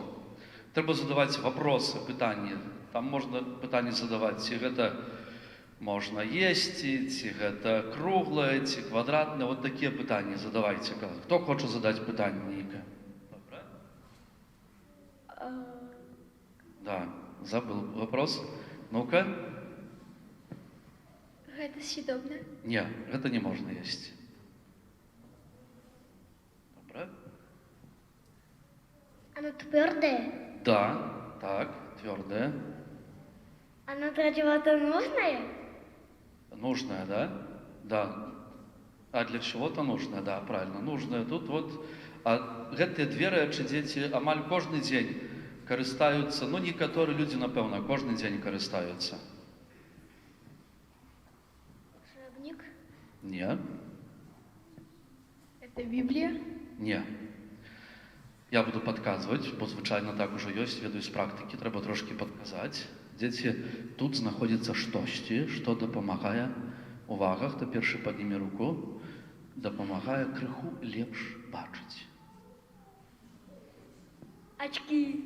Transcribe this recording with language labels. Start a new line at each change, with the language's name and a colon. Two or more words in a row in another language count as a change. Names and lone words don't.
Belarusian: Трэба задаваць вопросы, пытанні. Там можна пытанне задаваць, ці гэта можна есці, ці гэта круглае, ці квадратнае. Вот такія пытанні задавайце. Хто хоча задаць пытанне нейкае? Добра? Да,
Russian: забыл вопрос. Ну-ка.
Belarusian: Гэта съедобна? Не, гэта не можна есці. Добра?
Russian: Оно твердое? Да, так, твердое. Оно для чего-то нужное? Нужное, да? Да. А для чего-то нужное, да, правильно. Нужное.
Belarusian: Тут вот гэтыя две рэчы дзеці амаль кожны дзень карыстаюцца, ну, некаторыя людзі, напэўна, кожны дзень карыстаюцца.
Russian: Учебник?
Belarusian: Не,
Russian: Это Библия?
Belarusian: не. Я буду падказваць, бо звычайна так ужо ёсць, ведаю з практыкі, трэба трошкі падказаць. Дзеці, тут знаходзіцца штосьці, што дапамагае, увага, хто першы падніме руку, дапамагае крыху лепш бачыць.
Russian: Очки.